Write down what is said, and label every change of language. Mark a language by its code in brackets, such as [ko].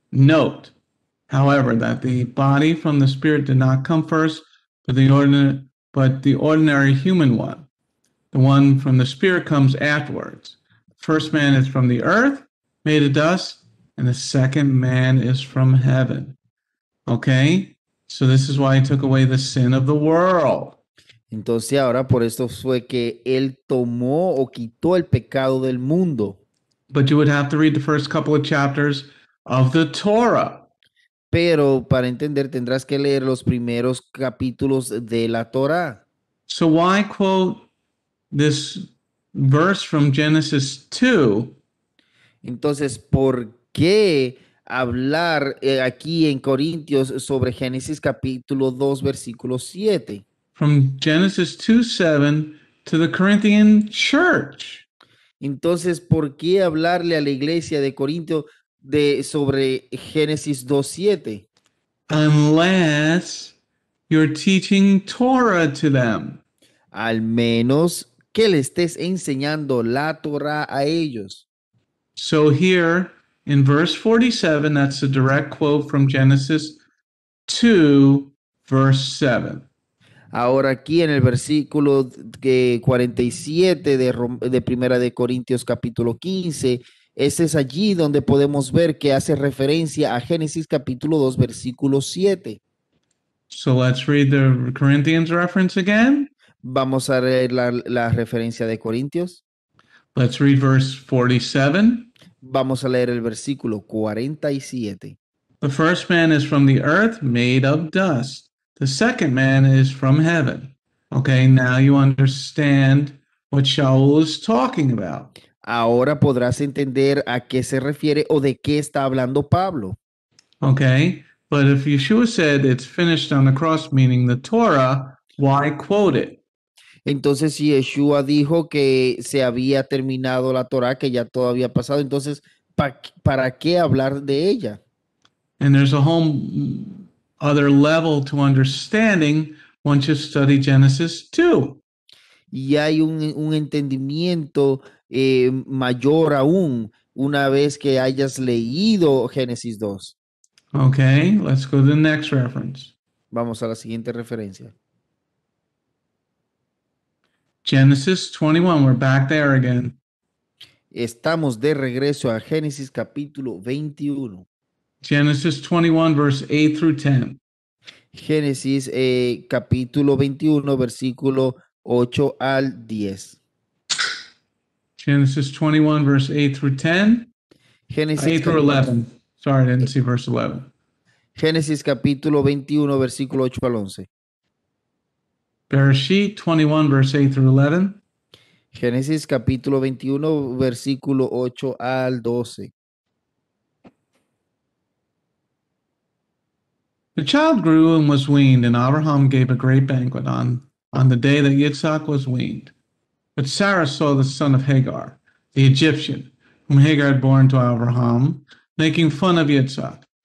[en] Note, however, that the body from the spirit did not come first, but the ordinary human one. The one from the spirit comes afterwards. The first man is from the earth, made of dust, and the second man is from heaven. Okay? So this is why he took away the sin of the world. [es] Entonces ahora por esto fue que él tomó o quitó el pecado del mundo. [en] But you would have to read the first couple of chapters of the Torah. [es] Pero para entender tendrás que leer los primeros capítulos de la Torá. [en] So why quote this verse from Genesis 2? [es] Entonces, ¿por qué hablar aquí en Corintios sobre Génesis capítulo 2, versículo 7? [en] From Genesis 2:7 to the Corinthian church. [es] Entonces, ¿por qué hablarle a la iglesia de Corintios sobre Génesis 2:7? [en] Unless you're teaching Torah to them. [es] Al menos que le estés enseñando la Torah a ellos. [en] So here in verse 47, that's a direct quote from Genesis 2, verse 7. [es] Ahora aquí en el versículo 47 de Primera de Corintios capítulo 15, ese es allí donde podemos ver que hace referencia a Génesis capítulo 2 versículo 7. [en] So let's read the Corinthians reference again. [es] Vamos a leer la referencia de Corintios. [en] Let's read verse 47. [es] Vamos a leer el versículo 47. [en] The first man is from the earth, made of dust. The second man is from heaven. Okay, now you understand what Shaul is talking about. [es] Ahora podrás entender a qué se refiere o de qué está hablando Pablo. [en] Okay, but if Yeshua said it's finished on the cross, meaning the Torah, why quote it? [es] Entonces, si Yeshua dijo que se había terminado la Torah, que ya todo había pasado, entonces, ¿para qué hablar de ella? [en] And there's a whole other level to understanding once you study Genesis 2. [es] Y hay un entendimiento mayor aún una vez que hayas leído Génesis 2. [en] Okay, let's go to the next reference. [es] Vamos a la siguiente referencia. [en] Genesis 21, we're back there again. [es] Estamos de regreso a Génesis capítulo 21. [en] Genesis 21, verse 8 through 10. [es] Génesis capítulo 21, versículo 8 al 10. [en] Genesis 21, verse 8 through 10. [es] Génesis [en] 8 through 11. Sorry, I didn't see verse 11. [es] Génesis capítulo 21, versículo 8 al 11. [en] Bereshit 21, verse 8 through 11. [es] Génesis capítulo 21, versículo 8 al 12. [en] The child grew and was weaned, and Abraham gave a great banquet on the day that Yitzhak was weaned. But Sarah saw the son of Hagar, the Egyptian, whom Hagar had borne to Abraham, making fun of Yitzhak.